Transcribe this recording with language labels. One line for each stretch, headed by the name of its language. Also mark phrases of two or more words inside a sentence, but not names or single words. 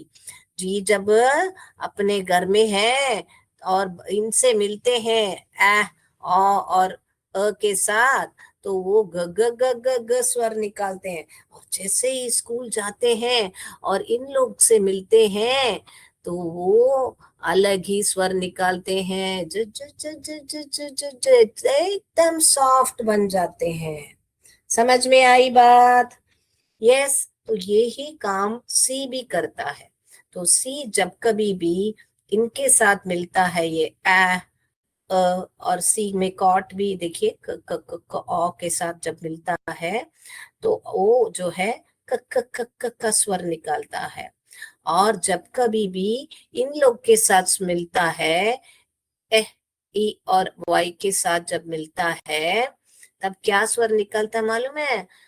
Hindi: जी जब अपने घर में है और इनसे मिलते हैं ए और अ के साथ, तो वो ग ग ग ग ग स्वर निकालते हैं। और जैसे ही स्कूल जाते हैं और इन लोग से मिलते हैं तो वो अलग ही स्वर निकालते हैं, ज ज ज ज ज ज ज ज एकदम सॉफ्ट बन जाते हैं। समझ में आई बात? यस। तो ये ही काम सी भी करता है। तो सी जब कभी भी इनके साथ मिलता है, ये अ और सी में कॉट भी देखिए, क क क क औ के साथ जब मिलता है तो ओ जो है क क क क का स्वर निकालता है। और जब कभी भी इन लोग के साथ मिलता है, एह, ई और वाई के साथ जब मिलता है, तब क्या स्वर निकलता मालूम है?